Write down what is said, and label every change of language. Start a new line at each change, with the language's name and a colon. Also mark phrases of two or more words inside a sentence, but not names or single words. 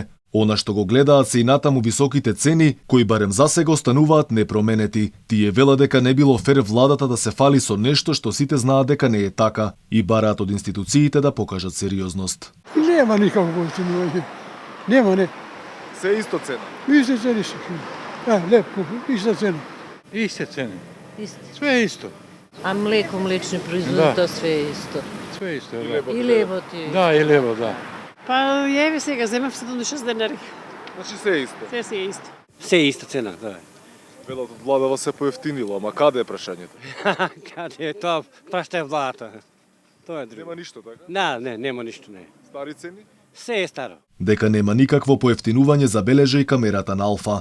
Macedonian: Она што го гледаат се и натаму високите цени, кои барем засега остануваат непроменети. Тие велат дека не било фер владата да се фали со нешто што сите знаат дека не е така и бараат од институциите да покажат сериозност. Нема никакво поевтинување. Нема, не. Се исто цена. Исто цени се. Лепо, иста цена.
Serbian: Iste cene. Isto. Sve je isto. A mleko, mlečni proizvod, Da. to sve je isto. Sve je isto. I Da, lebo. I lebo ti je. da i levo, da. Pa jevi se ga, zemam 76 денари.
Macedonian: Значи се е исто. Се си е исто. Се е иста цена, да. Велат од владава се поевтинило, ама каде е прашањето? Каде е тоа? Прашта е владата. Тоа е друго. Нема ништо така? Нема ништо, не. Стари цени? Се е старо. Дека нема никакво поевтинување забележа и камерата на Алфа.